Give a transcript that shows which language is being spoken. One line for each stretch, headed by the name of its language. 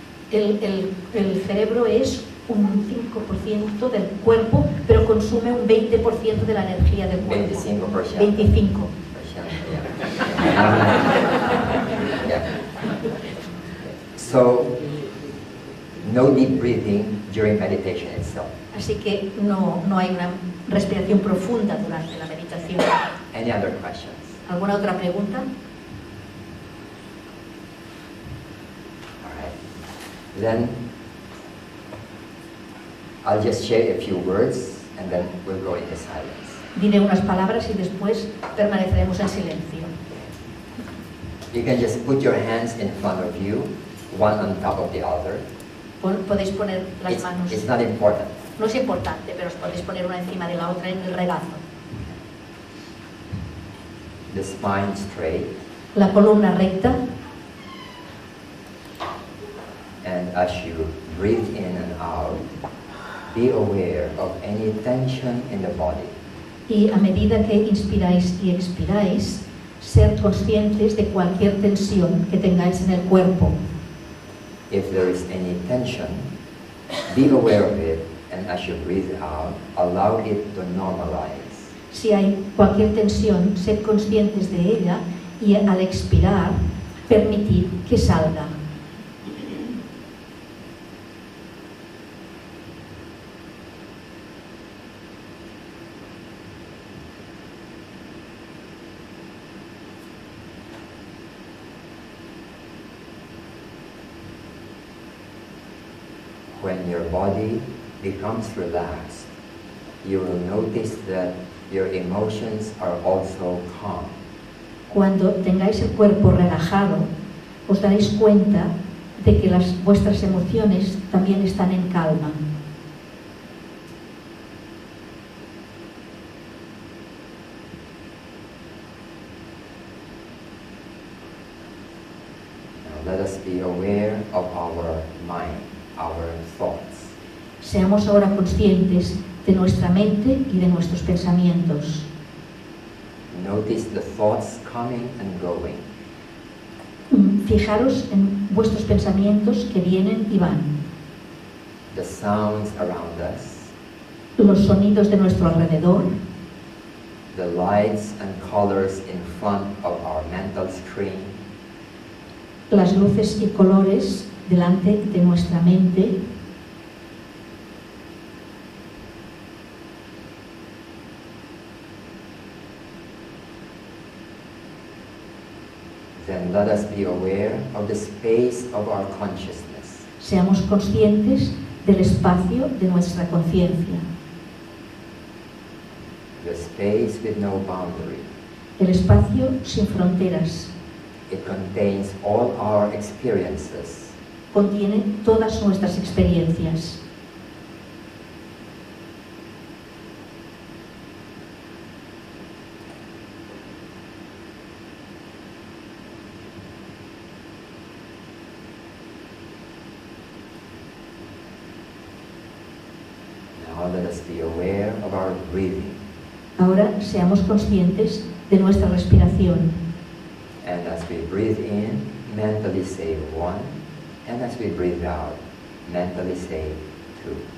Spanish: El cerebro es un 5% del cuerpo, pero consume un 20% de la energía del cuerpo. 25%. 25%.
English: Yeah. Yeah. So, no deep breathing during meditation itself.
Spanish: Así que no hay una respiración profunda durante la meditación.
English: Any other questions?
Spanish: ¿Alguna otra pregunta?
English: All right. Then I'll just share a few words and then we'll go into silence.
Spanish: Diré unas palabras y después permaneceremos en silencio.
English: You can just put your hands in front of you, one on top of the other.
Spanish: Podéis poner las manos.
English: It's not important.
Spanish: No es importante, pero os podéis poner una encima de la otra en el regazo.
English: The spine straight.
Spanish: La columna recta.
English: And as you breathe in and out, be aware of any tension in the body.
Spanish: Y a medida que inspiráis y expiráis, ser conscientes de cualquier tensión que tengáis en el cuerpo.
English: If there is any tension, be aware of it, and as you breathe out, allow it to normalize.
Spanish: Si hay cualquier tensión, sed conscientes de ella y al expirar, permitid que salga.
English: When your body becomes relaxed, you will notice that your emotions are also calm.
Spanish: Cuando tengáis el cuerpo relajado, os daréis cuenta de que vuestras emociones también están en calma.
English: Now let us be aware of our mind, our thoughts.
Spanish: Seamos ahora conscientes de nuestra mente y de nuestros pensamientos.
English: Notice the thoughts coming and going.
Spanish: Fijaros en vuestros pensamientos que vienen y van.
English: The sounds around us.
Spanish: Los sonidos de nuestro alrededor.
English: The lights and colors in front of our mental screen.
Spanish: Las luces y colores delante de nuestra mente.
English: Then let us be aware of the space of our consciousness.
Spanish: Seamos conscientes del espacio de nuestra conciencia.
English: The space with no boundary.
Spanish: El espacio sin fronteras.
English: It contains all our experiences.
Spanish: Contiene todas nuestras experiencias.
English: Now let us be aware of our breathing.
Spanish: Ahora seamos conscientes de nuestra respiración.
English: And as we breathe in, mentally say 1. And as we breathe out, mentally say 2.